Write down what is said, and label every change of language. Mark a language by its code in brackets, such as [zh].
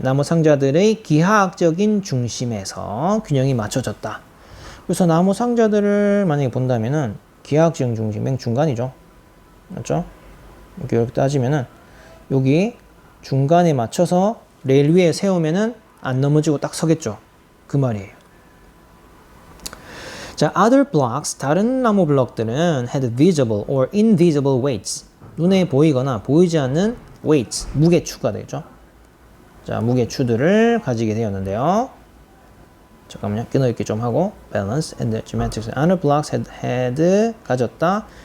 [ko] 나무 상자들의 기하학적인 중심에서 균형이 맞춰졌다. 그래서 나무 상자들을 만약에 본다면은 기하학적 중심, 맨 중간이죠. 맞죠? 이렇게 따지면은 여기 중간에 맞춰서 레일 위에 세우면은 안 넘어지고 딱 서겠죠. 그 말이에요. [en] 자, other blocks, [ko] 다른 나무 블럭들은 [en] had visible or invisible weights. [ko] 눈에 보이거나 보이지 않는 weights, 무게추가 되죠. 자, 무게추들을 가지게 되었는데요. 잠깐만요. 끊어읽기 좀 하고 [en] balance and the geometric other blocks had 가졌다.